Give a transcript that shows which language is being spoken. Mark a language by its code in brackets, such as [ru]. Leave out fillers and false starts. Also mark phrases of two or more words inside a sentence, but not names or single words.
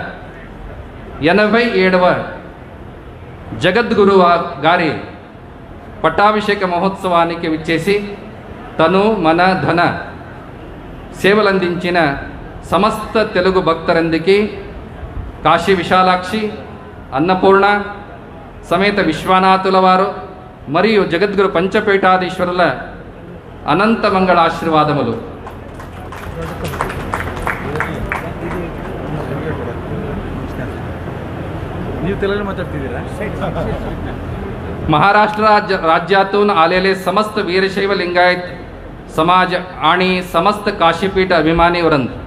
[te] 87వ జగద్గురు గారి పట్టాభిషేక మహోత్సవానికి విచ్చేసి తను మన ధన సేవలందించిన సమస్త తెలుగు భక్తరందరికీ కాశీ విశాలాక్షి, అన్నపూర్ణ సమేత విశ్వనాథుల వారు మరియు జగద్గురు పంచపీఠాధీశ్వరుల అనంత మంగళ ఆశీర్వాదములు. [mr] महाराष्ट्र राज्यातून आलेले समस्त वीरशैव लिंगायत समाज आणि समस्त काशीपीठ अभिमानी वृंद,